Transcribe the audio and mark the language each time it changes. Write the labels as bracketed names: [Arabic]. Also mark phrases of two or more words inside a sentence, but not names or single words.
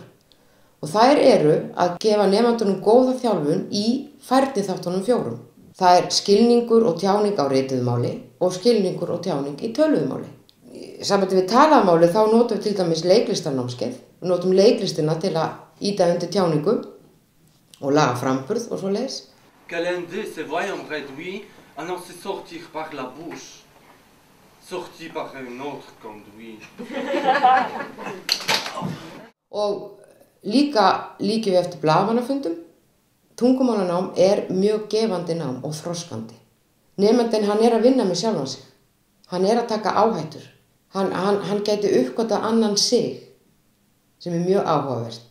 [Icelandic] Og þær eru að gefa nemendunum góða þjálfun í færniþáttunum 4. Það er skilningur og tjáning á rituðu máli og skilningur og tjáning í töluðu máli. Í sambandi við talaða máli þá notum við til dæmis leiklistarnámskeið. Við notum leiklistina til að ýta undir tjáningu og laga framburð og svoleiðis. [French] Calender, c'est vrai en vrai, oui. Ah non, c'est sortir par la bouche. Sortir par un autre conduit. [Icelandic] Og líka líkjum við eftir blaðamannafundum. Tungumálanám er mjög gefandi nám og þroskandi. Nemandinn hann er að vinna með sjálfan sig. Hann er að taka áhættur. Hann gæti uppgötvað annan sig sem er mjög áhugavert.